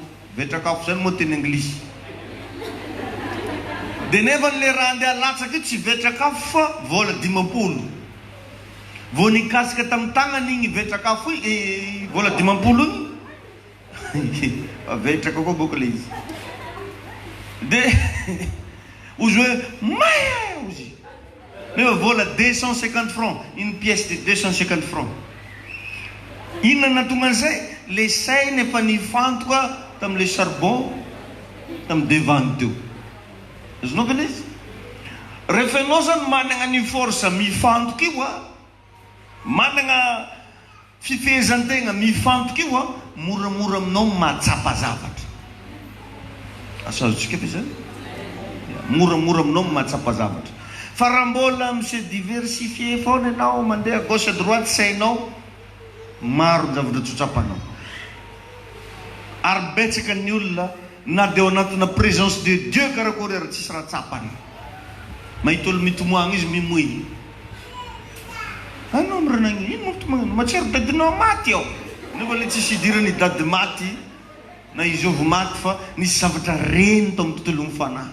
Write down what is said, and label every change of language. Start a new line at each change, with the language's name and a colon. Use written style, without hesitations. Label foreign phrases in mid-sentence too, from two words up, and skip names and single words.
Malagasy: Vetrakafo zany moa teny anglisy. Dia nefa le raha andeha latsaky io tsy vetrakafo fa vola 50. Vao nikasika tamin'ny tagnany igny vetrakafo vola 50 igny vetraka koa boka le izy. Dia ozy hoe maya ozy. Nefa vola
French: 250 francs, une pièce de 250 francs.
Malagasy: Inona natonga an'izay? Le sainy efa nifantoka tamin'le charbon tamin'ny devant teo. Azonao ve izy? Rehefa ianao zany manana ny force mifantoka io manana fifehezan-tegna mifantoka io moramora aminao mahatsapa zavatra. Asazotsika ve zany? Moramora aminao mahatsapa zavatra. Fa raha mbola
French: monsieur diversifié
Malagasy: foana ianao mandeha
French: gauche à droite
Malagasy: sainao maro ny zavatra tsotsapanao. Ary betsaka ny olona na dia ao anatina
French: présence de Dieu
Malagasy: karakory ary tsisy raha tsapany. Mahita olo mitomoagna izy mimoy. Anao miranagny ino mitomoagna? Matsero dadinao maty ao. Nefa le tsisy idirany dady maty na izy ovy maty fa nisy zavatra reny tao amin'ny tontolo mifanahy.